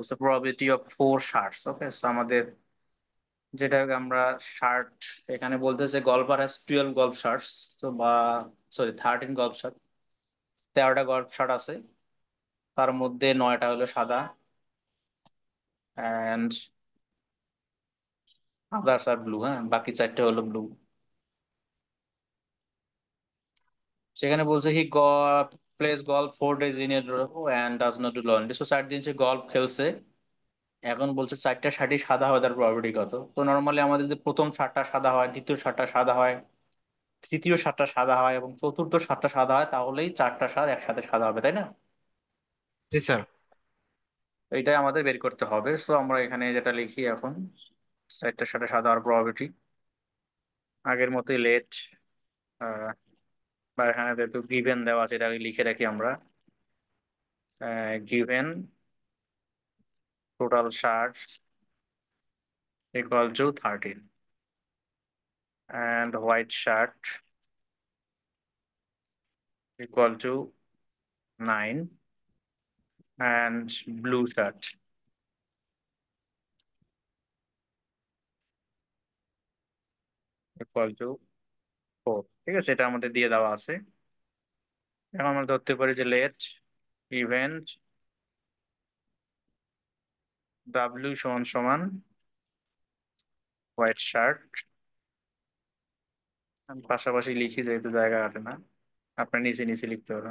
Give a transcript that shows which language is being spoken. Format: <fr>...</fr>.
<bn>So probability of 4 shorts. Okay, so আমাদের যেটা আমরা শার্ট, এখানে বলতেছে</bn> <en>Golfer has 12 golf shirts.</en> <bn>তো বা sorry 13 golf shirt, 13টা golf shirt আছে, তার মধ্যে 9টা হলো সাদা</bn> <en>And others আর blue.</en> <bn>হ্যাঁ, বাকি চারটে হলো ব্লু। সেখানে বলছে</bn> <en>He plays golf 4 days in a row and does not do laundry।</en> <bn>So 4 দিন সে গল্ফ খেলছে। এখন বলছে চারটা শার্টই সাদা হয়, তার প্রবাবিলিটি কত। তো নর্মালি আমাদের যদি প্রথম শার্টটা সাদা হয়, দ্বিতীয় শার্টটা সাদা হয়, তৃতীয় শার্টটা সাদা হয় এবং চতুর্থ শার্টটা সাদা হয়, তাহলেই চারটা শার্ট একসাথে সাদা হবে, তাই না? জি স্যার। এইটাই আমাদের বের করতে হবে। সো আমরা এখানে যেটা লিখি এখন, চারটা শার্টে সাদা হওয়ার প্রবাবিলিটি আগের মতোই লেট, বা এখানে যেহেতু গিভেন দেওয়া আছে এটা লিখে রাখি আমরা।</bn> <en>Given total shirts equal to 13 and white shirt equal to 9 and blue shirt equal to 4।</en> <bn>ঠিক আছে, এটা আমাদের দিয়ে দেওয়া আছে। এখন আমরা ধরতে পারি যে লেট ইভেন্ট ডাব্লিউ সমান সমান হোয়াইট শার্ট। আমি পাশাপাশি লিখি যেহেতু জায়গা কাটে না, আপনার নিচে নিচে লিখতে হবে।</bn>